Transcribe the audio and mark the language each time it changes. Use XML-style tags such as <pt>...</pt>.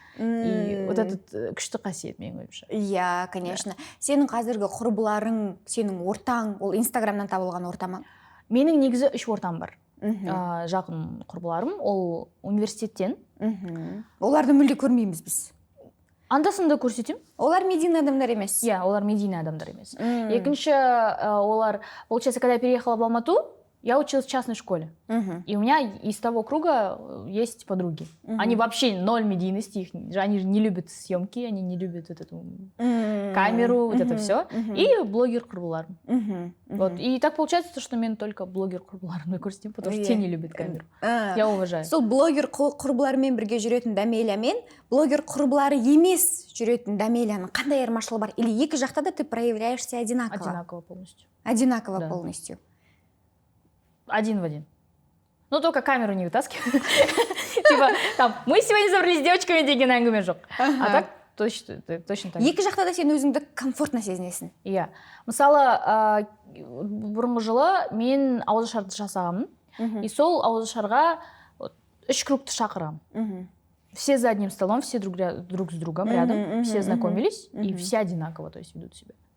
<ru>И вот этот</ru> <kk>күшті қасиет менің ойымша. Иә, конечно. Сенің қазіргі құрбыларың, сенің ортаң, ол Инстаграмнан табылған ортама? Менің негізі 3 ортам бар. Жақын құрбыларым, ол университеттен. Оларды мүлде көрмейміз біз. Анда-санда көрсетем. Олар медийный адамдар емес. Олар медийный адамдар емес. Екінші, олар,</kk> <ru>получается, когда я переехала в Алмату, Я училась в частной школе. И у меня из того круга есть подруги. Они вообще ноль медийности, они же не любят съемки, они не любят вот эту камеру, вот это все. И</ru> <kk>блогер құрбыларым.</kk> <ru>Вот. И так получается, что</ru> <kk>мен</kk> <ru>только</ru> <kk>блогер құрбыларымды көрсетемін,</kk> <ru>потому что те не любят камеру. Я уважаю.</ru> <kk>Сол блогер құрбыларымен бірге жүретін Дамеля мен блогер құрбылары емес жүретін Дамеляның қандай айырмашылығы бар?</kk> <ru>Или</ru> <kk>екі жақта да</kk> <ru>ты проявляешься одинаково? Одинаково полностью. Одинаково Да. полностью. Один в один. Ну, только камеру не вытаскиваю. Типа, там, мы сегодня собрались с девочками,</ru> <kk>деген әңгіме жоқ.</kk> <ru>А так, точно так.</ru> <kk>Екі жақта да сен өзіңді комфортно сезінесің. Иә. Мысалы, бұрынғы жылы мен ауызашарды жасағанмын. И сол ауызашарға 3 кругты шақырамын.</kk> <ru>Все за одним столом, все друг с другом рядом, все знакомились, и все одинаково, то есть ведут себя.</ru>